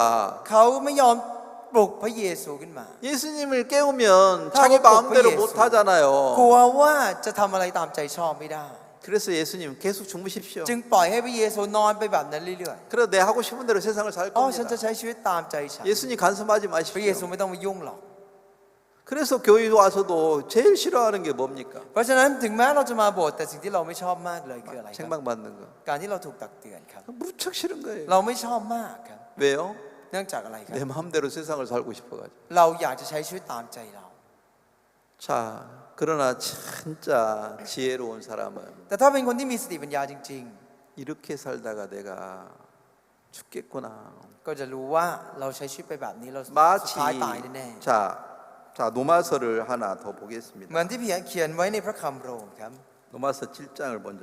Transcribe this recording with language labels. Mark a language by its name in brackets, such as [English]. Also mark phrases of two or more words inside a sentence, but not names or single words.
[Thai] เขาไม่ยอมปลุกพระเยซูขึ้นมา [Korean] 예수님을 깨우면 다 자기 꼭 마음대로 예수. 못 하잖아요. [Thai] กลัวว่าจะทำอะไรตามใจชอบไม่ได้ [Korean] 그래서 예수님 계속 주무십시오. [Thai] จึงปล่อยให้พระเยซูนอนไปแบบนั้นเรื่อย [Korean] 그래 내 하고 싶은 대로 세상을 살 [Thai] ๆอ๋อฉันจะ [Korean] 겁니다. [Thai] ใช้ชีวิตตามใจฉัน [Korean] 예수님 간섭하지 [Thai] พระเยซู [Korean] 마십시오. [Thai] ไม่ต้องมายุ่งหรอก [Korean] 그래서 교회 와서도 제일 싫어하는 게 뭡니까? [Thai] เพราะฉะนั้นถึงแม้เราจะมาโบสถ์แต่สิ่งที่เราไม่ชอบมากเลยคืออะไรครับ [Korean] 책망받는 거. [Thai] การที่เราถูกตักเตือนครับ [Korean] 무척 싫은 거예요. [Thai] เราไม่ชอบมากครับ [Korean] 왜요? [Thai] เนื่องจากอะไรครับ [Korean] 내 마음대로 세상을 살고 싶어가지고. [Thai] เราอยากจะใช้ชีวิตตามใจเรา [Korean] 자, 그러나 진짜 지혜로운 사람은 [Thai] แต่ถ้าเป็นคนที่มีสติปัญญาจริง [Korean] 이렇게 살다가 내가 죽겠구나. [Thai] ๆ ก็จะรู้ว่าเราใช้ชีวิตไปแบบนี้เราสุด [Korean] 마치 [Thai] ท้ายตายแน่ [Korean] 자 노마서를 하나 더 [Thai] ๆ [Korean] 보겠습니다. [Thai] เหมือนที่เขียนไว้ในพระคัมภีร์โรมครับ [Korean] 노마서 7장을 먼저.